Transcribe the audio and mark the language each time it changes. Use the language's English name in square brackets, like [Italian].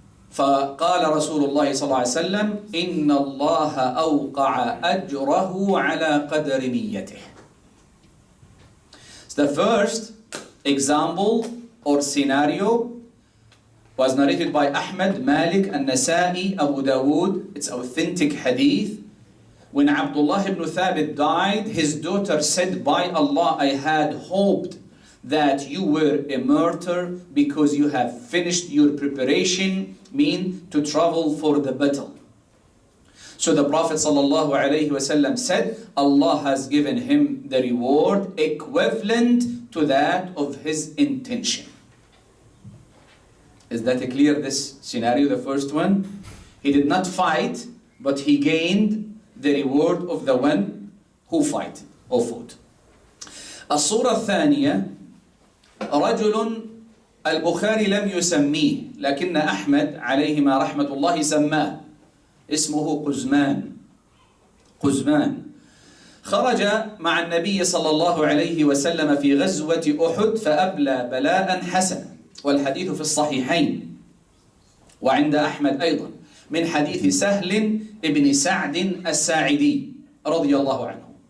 [Arabic] فقال رسول الله صلى الله عليه وسلم إن الله أوقع أجره على قدر نيته. [English] The first example or scenario was narrated by Ahmad, Malik, and Nasa'i, Abu Dawood. It's authentic hadith. When Abdullah ibn Thabit died, his daughter said, by Allah, I had hoped that you were a martyr because you have finished your preparation, mean to travel for the battle. So the Prophet ﷺ said, Allah has given him the reward equivalent to that of his intention. Is that clear, this scenario, the first one? He did not fight, but he gained the reward of the one who fought. [Arabic] الصورة الثانية رجل البخاري لم يسميه، لكن أحمد عليهما رحمة الله سماه، اسمه قزمان. خرج مع النبي صلى الله عليه وسلم في غزوة أحد فأبلى بلاء حسنا، والحديث في الصحيحين وعند أحمد أيضا من حديث سهل ابن سعد الساعدي رضي الله عنه